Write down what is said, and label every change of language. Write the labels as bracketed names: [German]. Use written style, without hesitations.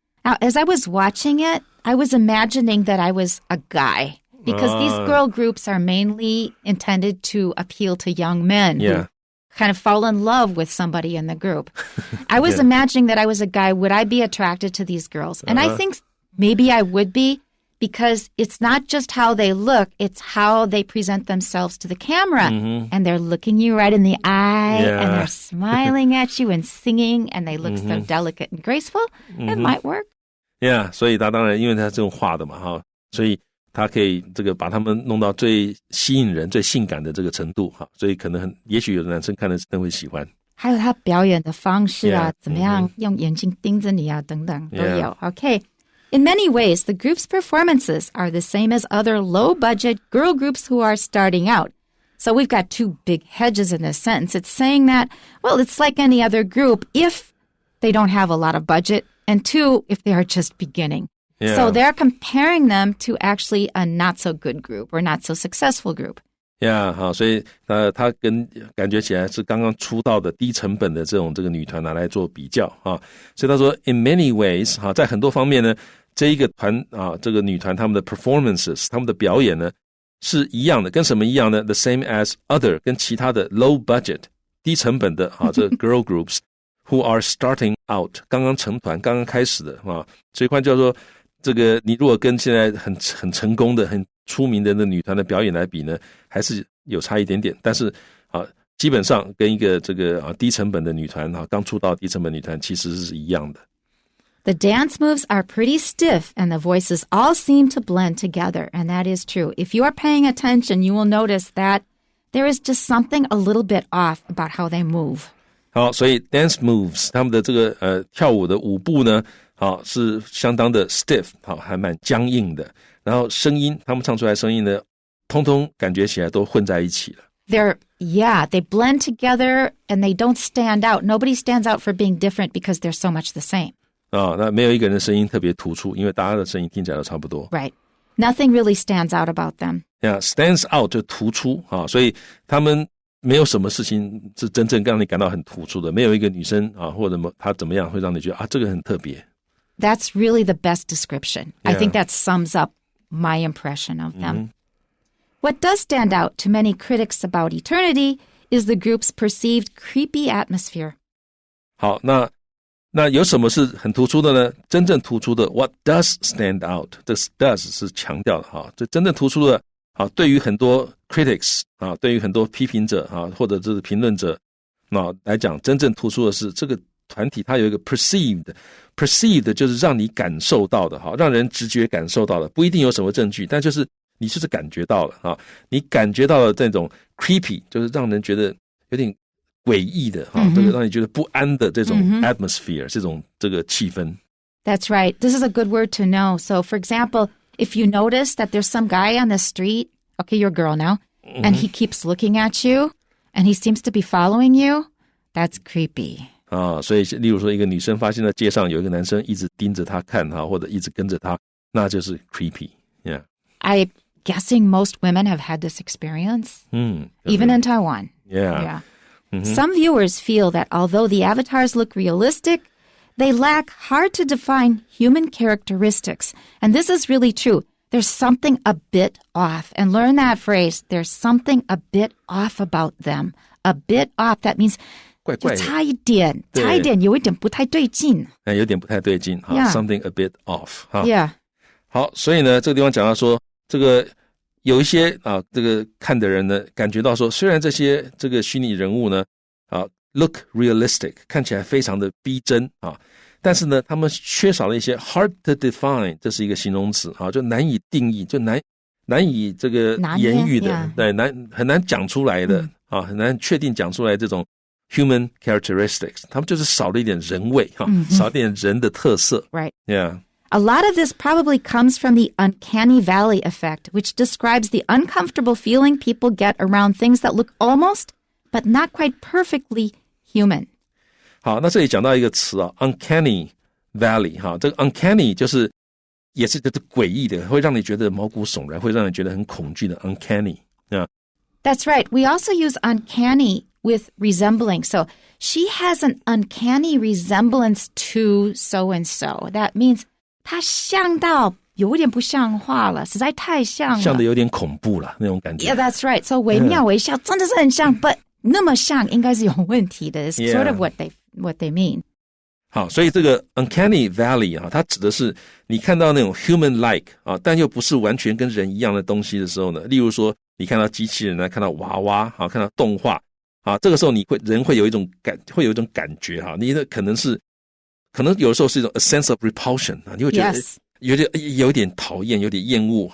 [English] Now, as I was watching it, I was imagining that I was a guy because these girl groups are mainly intended to appeal to young men who kind of fall in love with somebody in the group. I was imagining that I was a guy. Would I be attracted to these girls? And I think maybe I would be because it's not just how they look, it's how they present themselves to the camera. And they're looking you right in the eye and they're smiling at you and singing and they look so delicate and graceful. It might work. [Chinese] Yeah, 所以他当然因为他这种画的嘛所以他可以这个把他们弄到最吸引人最性感的这个程度所以可能也许有的男生看了真的会喜欢。还有他表演的方式怎么样用眼睛盯着你等等都有。 [English] Okay. In many ways, the group's performances are the same as other low-budget girl groups who are starting out. So we've got two big hedges in this sentence. It's saying that, well, it's like any other group if they don't have a lot of budget, and two, if they are just beginning. So they're comparing them to actually a not-so-good group or not-so-successful group. [Chinese] Yeah, 所以他跟感觉起来是刚刚出道的低成本的这个女团拿来做比较所以他说 [English] in many ways [Chinese] 在很多方面呢这一个团这个女团他们的 performances 他们的表演呢是一样的，跟什么一样呢 [English] the same as other [Chinese] 跟其他的 [English] low budget [Chinese] 低成本的这个 [English] girl groups who are starting out [Chinese] 刚刚成团刚刚开始的所以换句话说这个你如果跟现在很成功的很出名的女团的表演来比呢还是有差一点点，但是基本上跟一个这个低成本的女团刚出道低成本女团其实是一样的。 [English] The dance moves are pretty stiff and the voices all seem to blend together, and that is true. If you are paying attention, you will notice that there is just something a little bit off about how they move. [Chinese] 好，所以 [English] dance moves [Chinese] 他们的这个跳舞的舞步呢是相当的 stiff 还蛮僵硬的，然后声音他们唱出来声音呢通通感觉起来都混在一起了。 [English] They blend together and they don't stand out. Nobody stands out for being different because they're so much the same. [Chinese] 那没有一个人的声音特别突出，因为大家的声音听起来都差不多。 [English] Right. Nothing really stands out about them. [Chinese] Yeah, stands out 就突出所以他们没有什么事情是真正让你感到很突出的，没有一个女生或者她怎么样会让你觉得这个很特别。 [English] That's really the best description. I think that sums up my impression of them. What does stand out to many critics about Eternity is the group's perceived creepy atmosphere. [Chinese] 好，那有什么是很突出的呢？真正突出的 [English] what does stand out [Chinese] 这 does 是强调的这真正突出的对于很多 critics 对于很多批评者或者是评论者来讲，真正突出的是这个团体它有一个 perceived 就是让你感受到的让人直觉感受到的，不一定有什么证据，但就是你就是感觉到了你感觉到了这种 creepy 就是让人觉得有点诡异的这个让你觉得不安的这种 atmosphere 这个气氛。 [English] That's right. This is a good word to know. So for example, if you notice that there's some guy on the street, okay, you're a girl now, and he keeps looking at you and he seems to be following you, that's creepy. [Chinese] 所以例如说一个女生发现在街上有一个男生一直盯着她看或者一直跟着她，那就是 creepy. [English] Yeah. I'm guessing most women have had this experience, even in Taiwan. Yeah. Some viewers feel that although the avatars look realistic, they lack hard-to-define human characteristics. And this is really true. there's something a bit off. And learn that phrase, there's something a bit off about them. A bit off, that means [Chinese] 怪怪的，就差一点，有一点不太对劲。有点不太对劲。 [English] Yeah. Something a bit off. Yeah. [Chinese] 好，所以呢，这个地方讲到说，这个有一些这个看的人呢，感觉到说，虽然这些这个虚拟人物呢， [English] look realistic， [Chinese] 看起来非常的逼真但是呢，他们缺少了一些 [English] hard to define， [Chinese] 这是一个形容词就难以定义，就难以这个言语的，对，很难讲出来的很难确定讲出来这种 [English] human characteristics， [Chinese] 他们就是少了一点人味少一点人的特色。 [English] Right. Yeah.A lot of this probably comes from the uncanny valley effect, which describes the uncomfortable feeling people get around things that look almost, but not quite perfectly human. [Chinese] 好，那这里讲到一个词uncanny valley 这个 uncanny 也是诡异的，会让你觉得毛骨悚然，会让你觉得很恐惧的 uncanny. [English] Yeah. That's right. We also use uncanny with resembling. So she has an uncanny resemblance to so-and-so. That means [Chinese] 它像到有点不像话了，实在太像了，像的有点恐怖了那种感觉。 [English] Yeah, that's right. [Chinese] So 惟妙惟肖，真的是很像 but 那么像应该是有问题的。 [English] It's sort of what they mean. [Chinese] 好，所以这个 uncanny valley 它指的是你看到那种 human-like 但又不是完全跟人一样的东西的时候呢，例如说你看到机器人看到娃娃看到动画这个时候人会有一种感觉你的可能有的时候是一种 [English] a sense of repulsion [Chinese] 你会觉得有点讨厌，有点厌恶